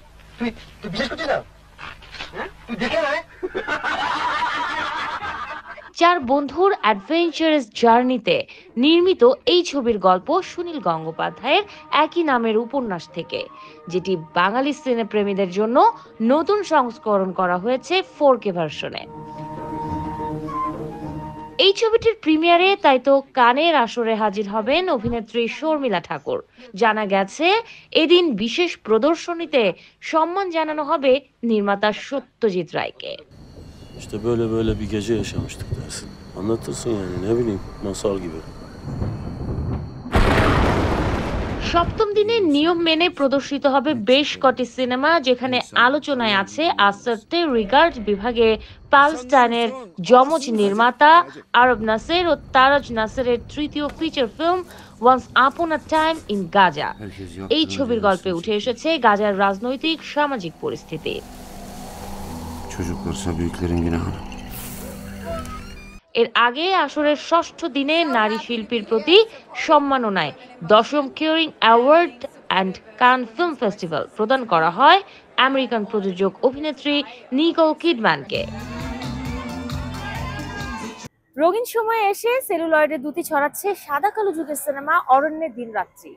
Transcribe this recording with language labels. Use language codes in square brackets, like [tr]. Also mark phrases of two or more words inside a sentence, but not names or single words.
[bn] চার বন্ধুর [en] adventurous journeyতে [bn] নির্মিত এই ছবির গল্প সুনীল গঙ্গোপাধ্যায়ের একই নামের উপন্যাস থেকে, যেটি বাঙালি সিনেপ্রেমীদের জন্য নতুন সংস্করণ করা হয়েছে 4K ভার্সনে। এই ছবিটির প্রিমিয়ারে তাই তো কানের আসরে হাজির হবেন অভিনেত্রী শর্মিলা ঠাকুর। জানা গেছে এদিন বিশেষ প্রদর্শনীতে সম্মান জানানো হবে নির্মাতা সত্যজিৎ রায়কে। [tr] İşte böyle bir gece yaşamıştık dersin. Anlatırsın yani, ne bileyim, masal gibi. [bn] সপ্তম দিনে নিয়ম মেনে প্রদর্শিত হবে বেশ কটি সিনেমা, যেখানে আলোচনায় আছে আসারতে রিগার্ড বিভাগে প্যালেস্টাইনের যমজ নির্মাতা আরব নাসের ও তারাজ নাসেরের তৃতীয় [en] feature film [bn] ওয়ান্স আপন আ টাইম ইন গাজা। এই ছবির গল্পে উঠে এসেছে গাজার রাজনৈতিক সামাজিক পরিস্থিতি। [tr] Çocuklarsa büyüklerin günahı. [bn] এর আগে আসরের ষষ্ঠ দিনে নারী শিল্পীর প্রতি সম্মাননায় ১০ম কিউরিং অ্যাওয়ার্ড অ্যান্ড কান ফিল্ম ফেস্টিভ্যাল প্রদান করা হয় আমেরিকান প্রযোজক অভিনেত্রী নিকোল কিডম্যানকে। রঙিন সময়ে এসে সেলুলয়েডে দুটি ছড়াচ্ছে সাদা কালো যুগের সিনেমা অরণ্যের দিনরাত্রি।